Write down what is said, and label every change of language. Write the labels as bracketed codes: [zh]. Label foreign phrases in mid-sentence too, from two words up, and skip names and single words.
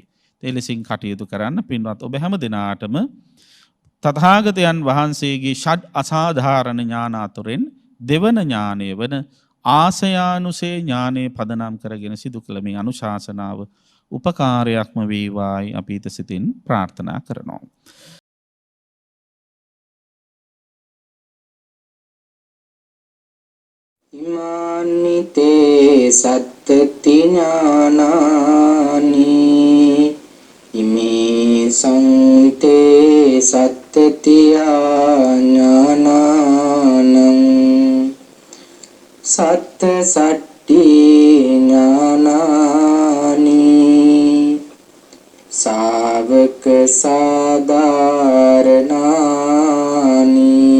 [si] ඒ ලෙසින් කටයුතු කරන්න පින්වත් ඔබ හැම දිනාටම තථාගතයන් වහන්සේගේ ෂඩ් අසාධාරණ ඥාන අතුරෙන් දෙවන ඥානය වන ආසයානුසේ ඥානය පදනම් කරගෙන සිදු කළ මේ අනුශාසනාව උපකාරයක්ම වේවායි අපි ඊට සිතින් ප්‍රාර්ථනා කරනවා. [pi] ඉමානිතේ සත්තති ඥානානි ඉමේ සංතේ සත්තති ඥානානං සත්ත සට්ටි ඥානානි සාවක සාධාරණානි